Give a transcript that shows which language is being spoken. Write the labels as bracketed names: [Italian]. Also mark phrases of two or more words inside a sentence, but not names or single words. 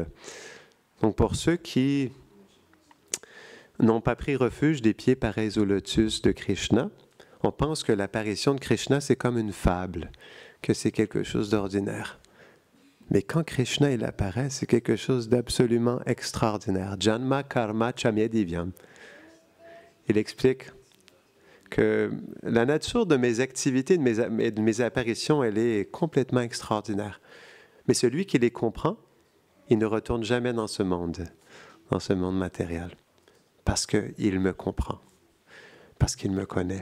[French] Donc, pour ceux qui n'ont pas pris refuge des pieds pareils au lotus de Krishna, on pense que l'apparition de Krishna, c'est comme une fable, que c'est quelque chose d'ordinaire. Mais quand Krishna il apparaît, c'est quelque chose d'absolument extraordinaire. [Sanskrit] जन्म कर्म च मे दिव्यम्. [French] Il explique que la nature de mes activités, de mes apparitions, elle est complètement extraordinaire. Mais celui qui les comprend, il ne retourne jamais dans ce monde matériel. Parce qu'il me comprend, parce qu'il me connaît.